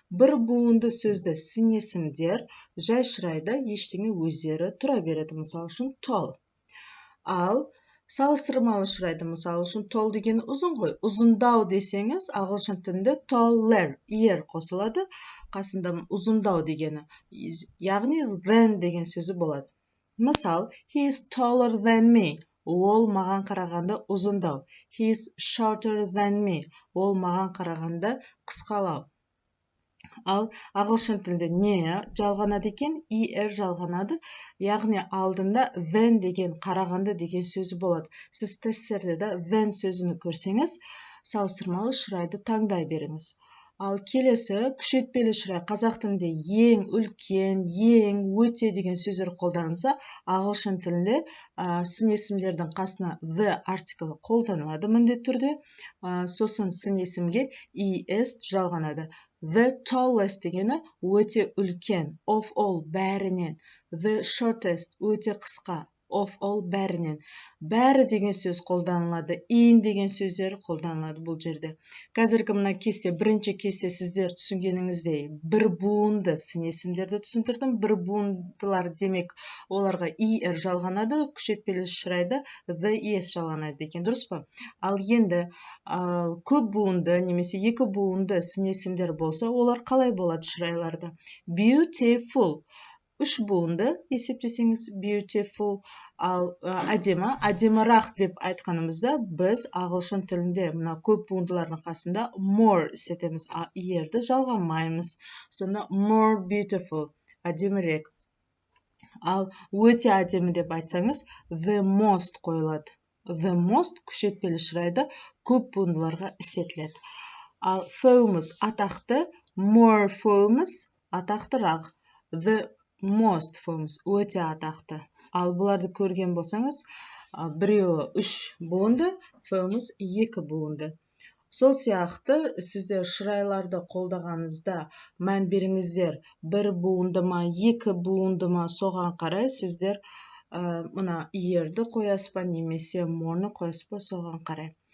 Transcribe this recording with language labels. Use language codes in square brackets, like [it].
[kk] Бір буынды сөзді сын есімдер жай шырайда ештеңе өздері тұра береді. Мысалы үшін tall. Ал салыстырмалы шырайды, мысалы үшін tall деген ұзын ғой. Ұзындау десеңіз, ағылшын тілінде taller, er қосылады. Қасында ұзындау дегені. Яғни than деген сөзі болады. Мысал, [en] he is taller than me. [kk] Ол маған қарағанда ұзындау. [en] He is shorter than me. [kk] Ол маған қарағанда қысқалау. Ал ағылшын тілінде не жалғанады екен? Er жалғанады. Яғни алдында than деген, қарағанда деген сөзі болады. Сіз тесттерде де than сөзіні көрсеңіз, салыстырмалы шырайды таңдай беріңіз. Ал келесі күшейтпелі шырай. Қазақ тілінде ең, үлкен, ең, өте деген сөздер қолданылса, ағылшын тілінде сын есімдердің қасына the артиклі қолданылады міндетті түрде. Сосын сын есімге es жалғанады. [en] The tallest [kk] дегені өте үлкен, [en] of all [kk] бәрінен. [en] The shortest [kk] өте қысқа, [en] of all [kk] бәрінен. Бәрі деген сөз қолданылады, in деген сөздер қолданылады бұл жерде. Қазіргі мына кесте, бірінші кесте сіздер түсінгеніңіздей бір буынды сын есімдерді түсіндірдім. Бір буындылар демек оларға er жалғанады, күшейтпелі шырайда the es жалғанады екен, дұрыс па? Ал енді көп буынды немесе екі буынды сын есімдер болса, олар қалай болады шырайларда? [en] Beautiful. [kk] Үш буынды есептесеңіз beautiful, ал әдемірақ деп айтқанымызда біз ағылшын тілінде мына көп буындылардың қасында more істетеміз, ерді жалғамаймыз. Сонда [en] more beautiful, [kk] әдемірек. Ал өте әдемі деп айтсаңыз [en] the most [kk] қойылады. The most күшейтпелі шырайда көп буындыларға істетіледі. Ал famous атақты, [en] more famous [kk] атақтырақ. [en] The most famous [kk] өте атақты. Ал бұларды көрген болсаңыз, біреуі үш буынды, famous екі буынды. Сол сияқты сіздер шырайларды қолдағаныңызда мән беріңіздер, бір буынды ма, екі буынды ма, соған қарай сіздер мына ерді қоясыз ба, немесе more'ны қоясыз ба, соған қарай.